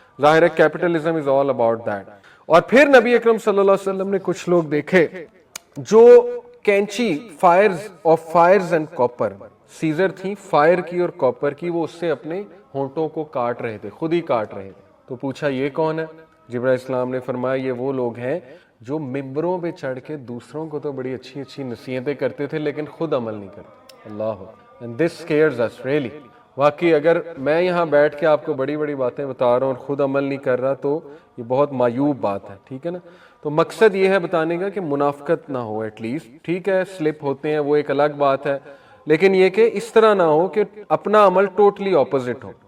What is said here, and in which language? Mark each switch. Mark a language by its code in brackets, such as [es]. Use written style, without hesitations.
[ur] ظاہر ہے [en] Capitalism is all about that. [ur] اور پھر نبی اکرم صلی اللہ علیہ وسلم نے کچھ لوگ دیکھے جو کینچی [en] fires and copper, [ur] سیزر تھی فائر کی اور کاپر کی, وہ اس سے اپنے ہونٹوں کو کاٹ رہے تھے, خود ہی کاٹ رہے تھے. تو پوچھا یہ کون ہے؟ جبرائیل السلام نے فرمایا یہ وہ لوگ ہیں جو ممبروں پہ چڑھ کے دوسروں کو تو بڑی اچھی اچھی نصیحتیں کرتے تھے لیکن خود عمل نہیں کرتے. [en] اللہ, and this scares us really. [ur] واقعی اگر میں یہاں بیٹھ کے آپ کو بڑی بڑی باتیں بتا رہا ہوں اور خود عمل نہیں کر رہا تو یہ بہت معیوب بات ہے. ٹھیک ہے نا. تو مقصد یہ ہے بتانے کا کہ منافقت نہ ہو ایٹ لیسٹ. ٹھیک ہے سلپ ہوتے ہیں وہ ایک الگ بات ہے, لیکن یہ کہ اس طرح نہ ہو کہ اپنا عمل ٹوٹلی اپوزٹ ہو.